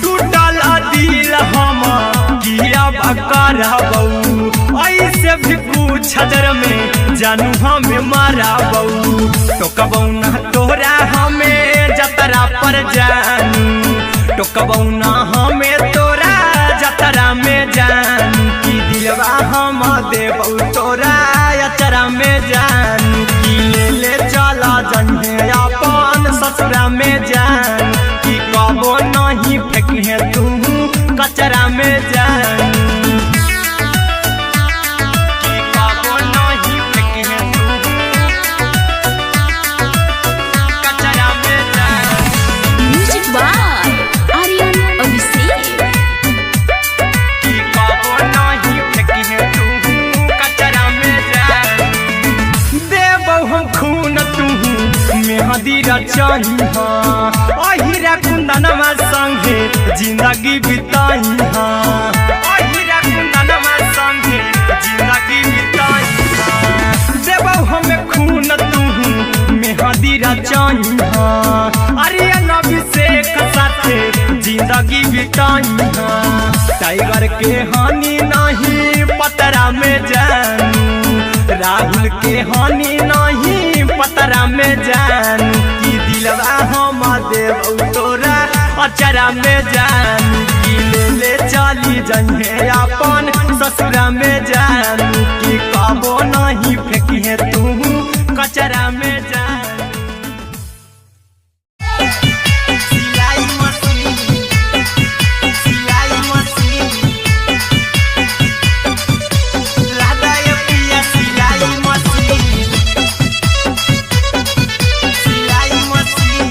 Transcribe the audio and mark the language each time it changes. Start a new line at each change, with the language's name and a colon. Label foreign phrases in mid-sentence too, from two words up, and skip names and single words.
Maithili: टूटल दिल हम किया कराबऊ, ऐसे भी पूछ देर में जानू हमें माराबऊ। टोकबऊ ना तोरा हमें जतरा पर जानू, टोकबऊ ना हमें तोरा जतरा में जानू। की दिलवा हम देबौ तोरा अचरा में जानू। की ले ले चला जइहे अपन ससुरा में जान, की कबो नहीं फेंकिहे तू कचरा में जानू। की कबो नहीं फेंकिहे तू कचरा में जानू।
English: म्यूजिक बाय आर्यन अभिषेक।
Maithili: की कबो नहीं फेंकिहे तू कचरा में जान। देबौ हम खून तू मेहदी रचइहा, अहिरा कुंदनमा संगे जिंदगी बिताइहा, अहिरा कुंदनमा संगे जिंदगी बिताइहा। देबौ हमें खून तू मेहदी रचइहा, आर्यन अभिषेक साथे जिंदगी बिताइहा। टाइगर के हानि नहीं पतरा में जानू, राहुल के हानि नहीं पतरा में जानू। की दिलवा हम देबौ तोरा अचरा में जानू। की ले ले चली जइहे अपन ससुरा में जानू। की कबो नहीं फेंकिहे तू कचरा में जानू। सिलाई मशीन, सिलाई मशीन, लादा ये पिया सिलाई मशीन, सिलाई मशीन।